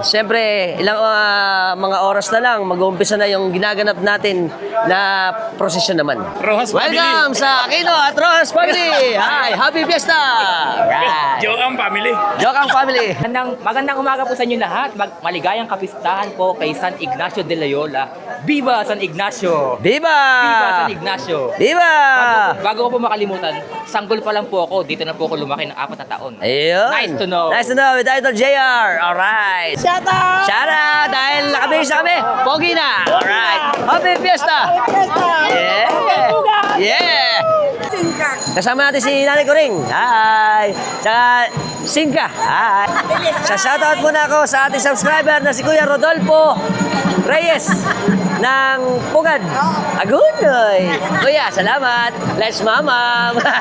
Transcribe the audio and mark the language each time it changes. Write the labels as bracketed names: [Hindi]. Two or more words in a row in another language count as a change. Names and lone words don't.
[Filipino] Siyempre, ilang mga oras na lang, mag-uumpisa na yung ginaganap natin na prosesyon naman. Rojas family. Welcome sa Aquino at Rojas family! [English] Hi! Happy Fiesta! Right. Joang family. Jokang family! [Filipino] Magandang umaga po sa inyo lahat. Maligayang kapistahan po kay San Ignacio de Loyola. Viva San Ignacio! Viva! Viva San Ignacio! Viva! Bago ko po makalimutan, sanggol pa lang po ako. Dito na po ako lumaki ng 4 na taon. Ayun! [English] Nice to know. Nice to know with Idol JR! Alright! Shout out! Shout out! [Filipino] Dahil nakabihis na kami, pogi na! [English] Alright! Happy Fiesta! Yeah! Yeah! [Filipino] Kasama natin si Nanay Kuring. Hi! Tsaka Sinka. Hi! Sa shoutout muna ako sa ating subscriber na si Kuya Rodolfo Reyes ng Pugad, Hagonoy. Kuya, salamat. Let's mamam.